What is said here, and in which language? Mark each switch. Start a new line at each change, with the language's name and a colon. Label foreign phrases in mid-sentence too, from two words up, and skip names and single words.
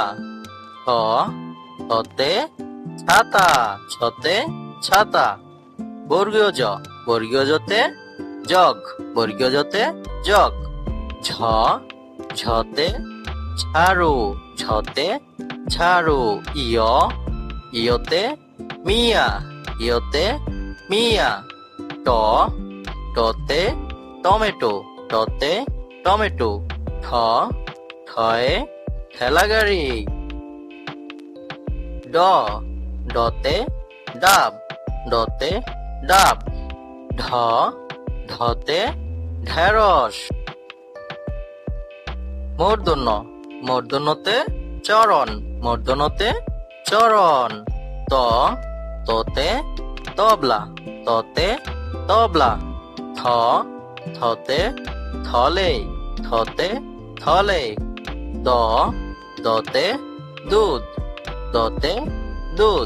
Bangla: ছ ছতে ছাতা, ছতে ছাতা। বর্গীয় জ, বর্গীয় জতে জগ, বর্গীয় জতে জগ। ঝ ঝতে ঝাড়ু, ঝতে ঝাড়ু। ইয় ইয়তে মিয়া, ইয়তে মিয়া। ট টতে টমেটো, টতে টমেটো। ঠ ঠয়ে ঠেলাগাড়ি। ড ডতে ডাব, ডতে ডাব। ঢ ঢতে ঢেঁড়স। মূর্ধন্য, মূর্ধন্যতে চরণ, মূর্ধন্যতে চরণ। ত ততে তবলা, ততে তবলা। থ থতে থলে, থতে থলে। দ দতে দুধ, দতে দুধ।